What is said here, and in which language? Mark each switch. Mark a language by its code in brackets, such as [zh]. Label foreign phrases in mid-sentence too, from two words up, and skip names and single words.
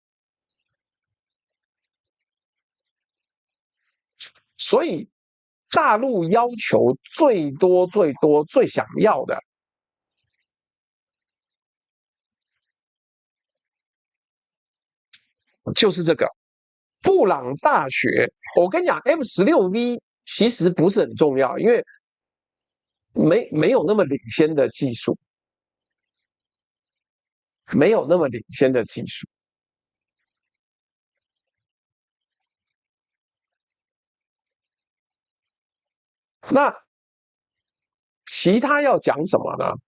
[zh] 所以大陸要求最多最想要的就是這個布朗大學。我跟你講 ，F-16V 其實不是很重要，因為沒有那麼領先的技術，沒有那麼領先的技術。那其他要講什麼呢？